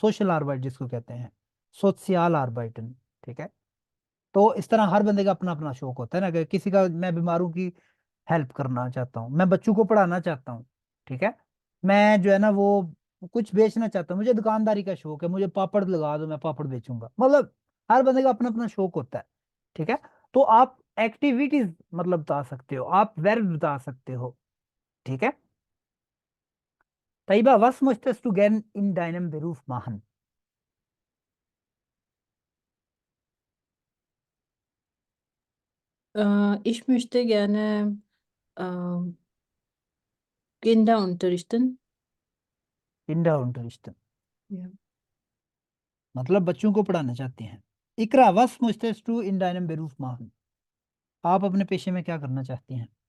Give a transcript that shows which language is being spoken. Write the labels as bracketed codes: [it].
[hi] Social आर्बाइट जिसको कहते हैं, सोशियल आर्बाइटन। ठीक है, तो इस तरह हर बंदे का अपना अपना शौक होता है ना, कि किसी का, मैं बीमारों की हेल्प करना चाहता हूँ, मैं बच्चों को पढ़ाना चाहता हूँ। ठीक है, मैं जो है ना वो कुछ बेचना चाहता हूँ, मुझे दुकानदारी का शौक है, मुझे पापड़ लगा दो, मैं पापड़ बेचूंगा। मतलब हर बंदे का अपना अपना शौक होता है। ठीक है, तो आप एक्टिविटीज मतलब बता सकते हो, आप वर्ब बता सकते हो। ठीक है, [de] तैयबा, was möchtest du gern in deinem Beruf machen? Ich möchte gerne äh, Kinder unterrichten. Kinder unterrichten, Ja. [hi] मतलब बच्चों को पढ़ाना चाहते हैं। [de] इकरा, was möchtest du in deinem Beruf machen? [hi] आप अपने पेशे में क्या करना चाहती हैं?